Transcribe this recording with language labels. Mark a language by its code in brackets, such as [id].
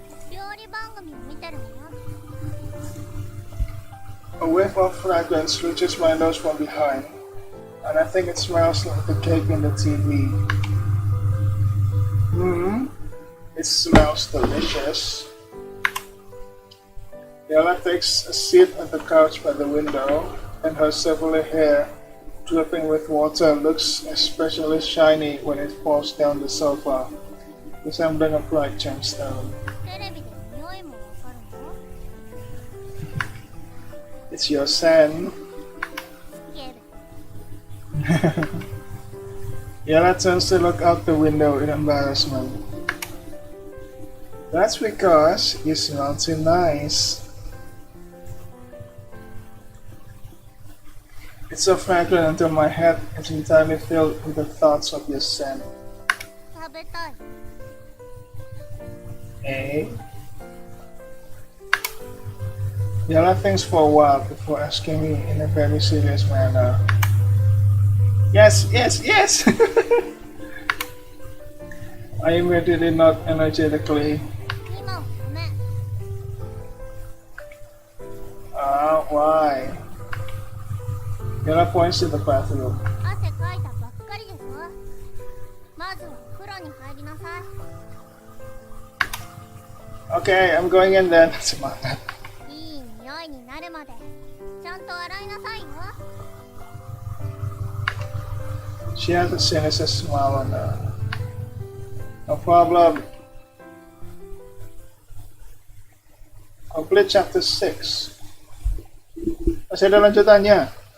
[ja] 料理番組を見てるのよ。 [en] A whiff of fragrance reaches my nose from behind, and I think it smells like the cake in the TV. It smells delicious. Yala takes a seat on the couch by the window, and her silvery hair, dripping with water, looks especially shiny when it falls down the sofa, resembling a bright gemstone. [ja] テレビで匂いもわかるの？ [en] It's your scent. [ja] ゲル。 [en] Yala turns to look out the window in embarrassment. That's because you smell too nice. It's so fragrant until my head is entirely filled with the thoughts of your scent. [ja] 食べたい。 Eh? [en] Yala thinks for a while before asking me in a very serious manner. Yes, yes, yes! I immediately nod energetically. [ja] 今はダメ。 [en] Why? Yala points to the bathroom. [ja] 汗かいたばっかりでしょ。まずはお風呂に入りなさい。 [en] Okay, I'm going in then. [id] Semangat. [ja] いい匂いになるまでちゃんと洗いなさいよ。 [en] She has a sinister smile on her. No problem. Complete chapter 6. [id] Masih ada lanjutannya.